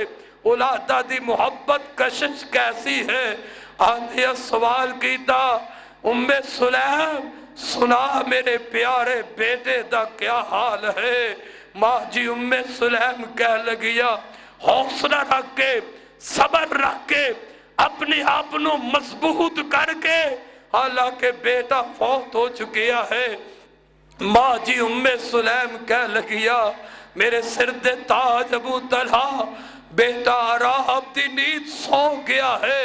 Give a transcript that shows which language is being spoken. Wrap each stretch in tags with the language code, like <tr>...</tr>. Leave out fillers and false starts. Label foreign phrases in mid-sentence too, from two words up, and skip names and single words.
<pa>اولادا دی محبت کشش کیسی ہے، آندھیا سوال کیا ام سلیم سنا میرے پیارے بیٹے دا کیا حال ہے. ماں جی ام سلیم کہہ لگیا حوصلہ رکھ کے صبر رکھ کے اپنے آپ نو مضبوط کر کے، حالانکہ بیٹا فوت ہو چکیا ہے۔ ماں جی ام سلیم کہہ لگیا میرے سر دے تاج ابو طلحہ، بیٹا آرام دی نیند سو گیا ہے۔</pa>